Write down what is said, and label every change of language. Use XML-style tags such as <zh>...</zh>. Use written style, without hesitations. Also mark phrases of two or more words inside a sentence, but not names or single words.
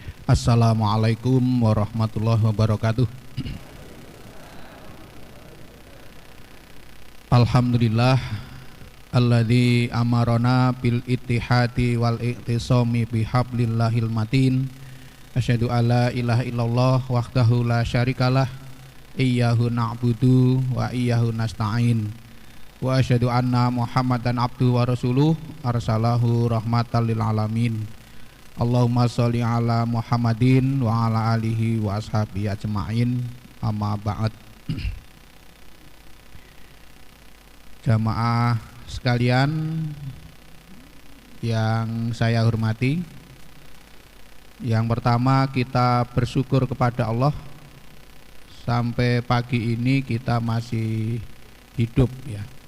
<ar>السلام عليكم ورحمة الله وبركاته. الحمد لله الذي أمرنا بالاتحاد والاعتصام بحبل الله المتين. أشهد أن لا إله إلا الله وحده لا شريك له إياه نعبد وإياه نستعين. وأشهد أن محمدا عبده ورسوله أرسله رحمة للعالمين. اللهم صل على محمد وعلى آله وأصحابه أجمعين. أما بعد.</ar> <id>Jamaah sekalian yang saya hormati, yang pertama kita bersyukur kepada Allah sampai pagi ini kita masih hidup ya.</id>